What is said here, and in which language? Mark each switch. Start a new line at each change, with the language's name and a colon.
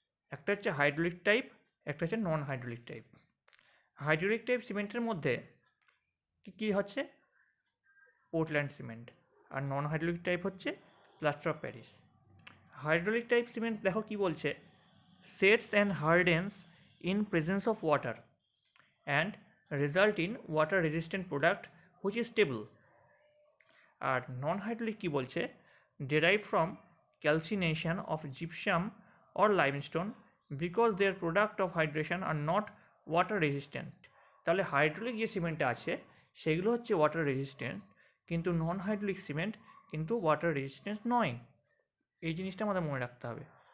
Bangla: একটা হচ্ছে hydraulic type, একটা হচ্ছে নন হাইড্রোলিক টাইপ। হাইড্রোলিক টাইপ সিমেন্টের মধ্যে কি কি হচ্ছে পোর্টল্যান্ড সিমেন্ট, আর নন হাইড্রোলিক টাইপ হচ্ছে plaster of Paris.
English: hydraulic type cement
Bangla: দেখো কি বলছে,
English: Sets and hardens in presence of water and result in water resistant product which is stable.
Bangla: আর non hydraulic কি বলছে,
English: Derive from calcination of gypsum or limestone because their product of hydration are not water resistant.
Bangla: তাহলে hydraulic যে সিমেন্টটা আছে সেগুলো হচ্ছে water resistant, কিন্তু নন hydraulic cement কিন্তু water resistant নয়। এই জিনিসটা আমাদের মনে রাখতে হবে।